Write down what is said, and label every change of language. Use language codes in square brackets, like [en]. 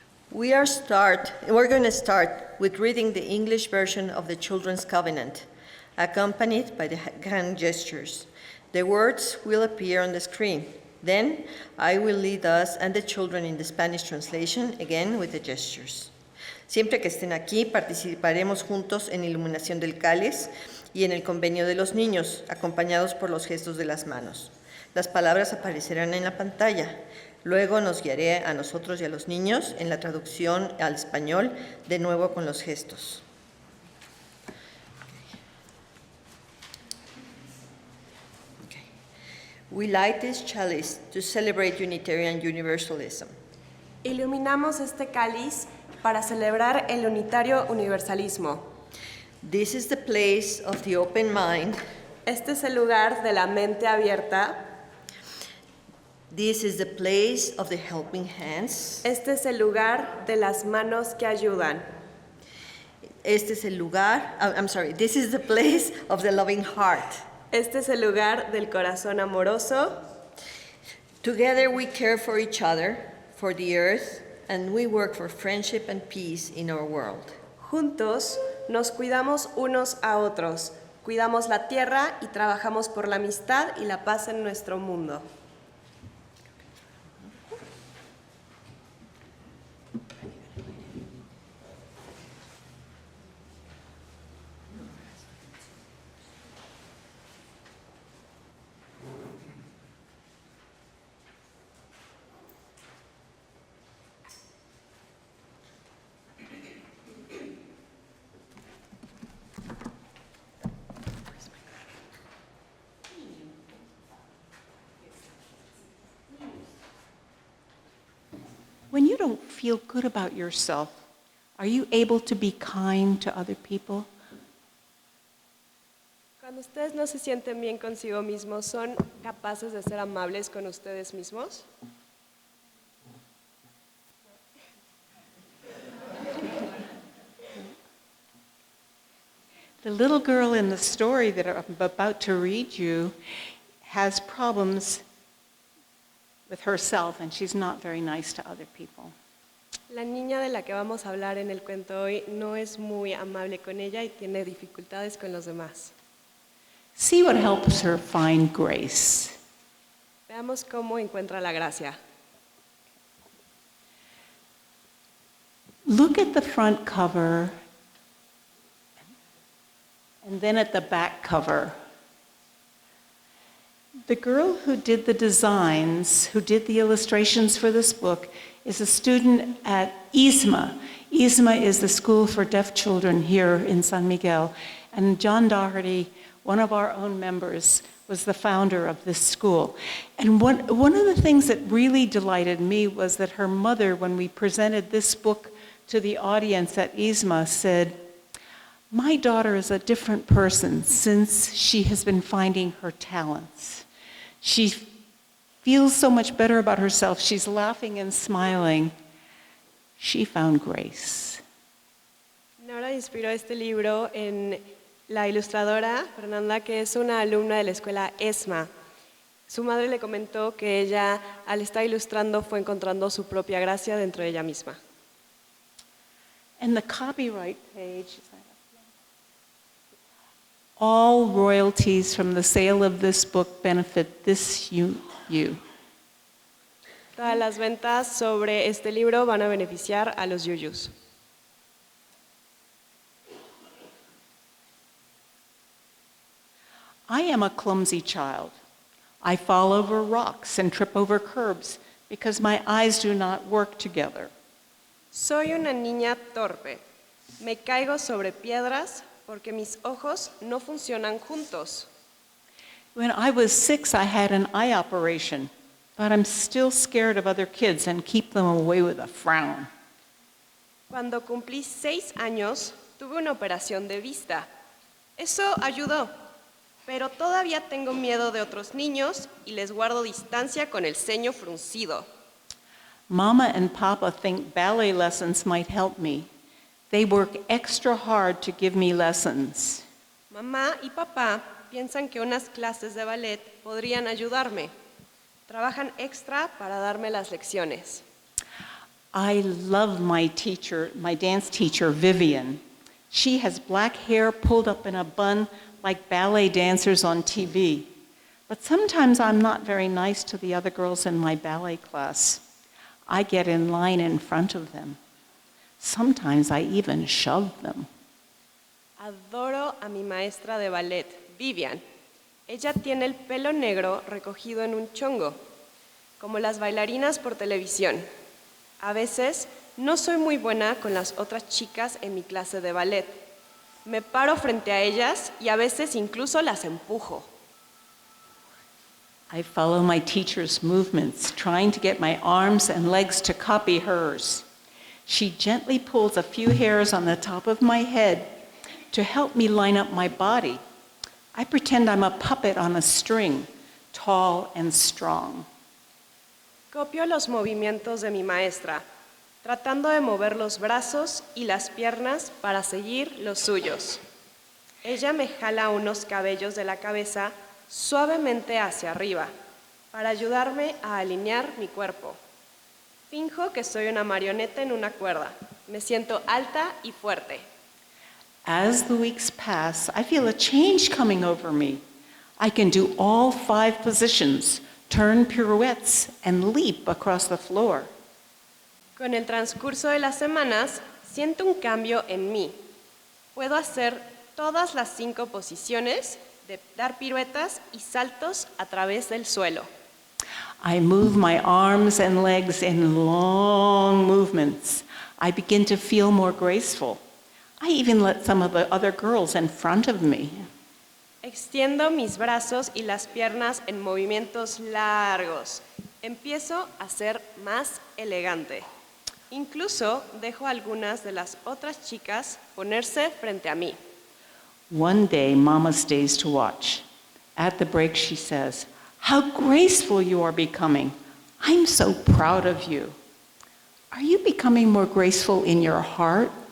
[en] We're going to start with reading the English version of the Children's Covenant, accompanied by the hand gestures. The words will appear on the screen. Then I will lead us and the children in the Spanish translation, again with the gestures. [es] Siempre que estén aquí, participaremos juntos en iluminación del cáliz y en el convenio de los niños, acompañados por los gestos de las manos. Las palabras aparecerán en la pantalla. Luego nos guiaré a nosotros y a los niños en la traducción al español, de nuevo con los gestos. [en] Okay. We light this chalice to celebrate Unitarian Universalism. [es] Iluminamos este cáliz para celebrar el unitario universalismo. [en] This is the place of the open mind. [es] Este es el lugar de la mente abierta. [en] This is the place of the helping hands. [es] Este es el lugar de las manos que ayudan. Este es el lugar, [en] this is the place of the loving heart. [es] Este es el lugar del corazón amoroso. [en] Together we care for each other, for the earth, and we work for friendship and peace in our world. [es] Juntos nos cuidamos unos a otros, cuidamos la tierra y trabajamos por la amistad y la paz en nuestro mundo. [en] When you don't feel good about yourself, are you able to be kind to other people? [es] Cuando ustedes no se sienten bien consigo mismos, ¿son capaces de ser amables con ustedes mismos? [en] The little girl in the story that I'm about to read you has problems with herself, and she's not very nice to other people. [es] La niña de la que vamos a hablar en el cuento hoy no es muy amable con ella y tiene dificultades con los demás. [en] See what helps her find grace. [es] Veamos cómo encuentra la gracia. [en] Look at the front cover and then at the back cover. The girl who did the designs, who did the illustrations for this book, is a student at UUFSMA. UUFSMA is the school for deaf children here in San Miguel. And John Doherty, one of our own members, was the founder of this school. And one of the things that really delighted me was that her mother, when we presented this book to the audience at UUFSMA, said, "My daughter is a different person since she has been finding her talents. She feels so much better about herself. She's laughing and smiling. She found grace." [es] Nora inspiró este libro en la ilustradora Fernanda, que es una alumna de la escuela ESMA. Su madre le comentó que ella, al estar ilustrando, fue encontrando su propia gracia dentro de ella misma. [en] And the copyright page, all royalties from the sale of this book benefit this you. [es] Todas las ventas sobre este libro van a beneficiar a los yuyus. [en] I am a clumsy child. I fall over rocks and trip over curbs because my eyes do not work together. [es] Soy una niña torpe. Me caigo sobre piedras porque mis ojos no funcionan juntos. [en] When I was 6, I had an eye operation, but I'm still scared of other kids and keep them away with a frown. [es] Cuando cumplí 6 años, tuve una operación de vista. Eso ayudó, pero todavía tengo miedo de otros niños y les guardo distancia con el ceño fruncido. [en] Mama and Papa think ballet lessons might help me. They work extra hard to give me lessons. [es] Mamá y papá piensan que unas clases de ballet podrían ayudarme. Trabajan extra para darme las lecciones. [en] I love my teacher, my dance teacher, Vivian. She has black hair pulled up in a bun like ballet dancers on TV. But sometimes I'm not very nice to the other girls in my ballet class. I get in line in front of them. Sometimes I even shove them. [es] Adoro a mi maestra de ballet, Vivian. Ella tiene el pelo negro recogido en un chongo, como las bailarinas por televisión. A veces no soy muy buena con las otras chicas en mi clase de ballet. Me paro frente a ellas y a veces incluso las empujo. [en] I follow my teacher's movements, trying to get my arms and legs to copy hers. She gently pulls a few hairs on the top of my head to help me line up my body. I pretend I'm a puppet on a string, tall and strong. [es] Copio los movimientos de mi maestra, tratando de mover los brazos y las piernas para seguir los suyos. Ella me jala unos cabellos de la cabeza suavemente hacia arriba, para ayudarme a alinear mi cuerpo. Finjo que soy una marioneta en una cuerda. Me siento alta y fuerte. [en] As the weeks pass, I feel a change coming over me. I can do all 5 positions, turn pirouettes, and leap across the floor. [es] Con el transcurso de las semanas, siento un cambio en mí. Puedo hacer todas las 5 posiciones de dar piruetas y saltos a través del suelo. [en] I move my arms and legs in long movements. I begin to feel more graceful. I even let some of the other girls in front of me. [es] Extiendo mis brazos y las piernas en movimientos largos. Empiezo a ser más elegante. Incluso dejo a algunas de las otras chicas ponerse frente a mí. [en] One day, Mama stays to watch. At the break, she says, "How graceful you are becoming. I'm so proud of you. Are you becoming more graceful in your heart?"